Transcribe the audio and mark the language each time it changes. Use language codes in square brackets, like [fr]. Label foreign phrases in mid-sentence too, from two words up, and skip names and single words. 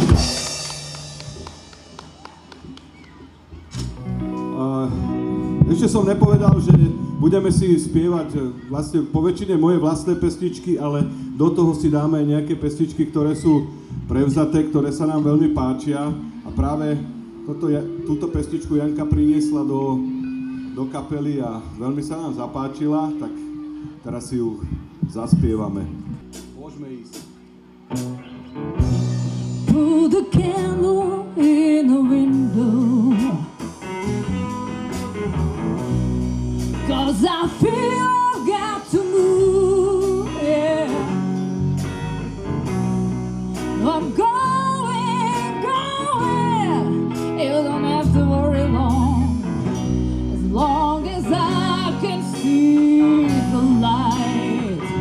[sk] Ešte som nepovedal, že budeme si spievať vlastne po väčšine moje vlastné pesničky, ale do toho si dáme nejaké pesničky, ktoré sú prevzaté, ktoré sa nám veľmi páčia. A práve túto pesničku Janka priniesla do kapely a veľmi sa nám zapáčila, tak teraz si ju zaspievame. Môžeme ísť. [en] Put a candle in the window, 'cause I feel I've got to move, yeah. I'm going, you don't have to worry as long as I can see the light.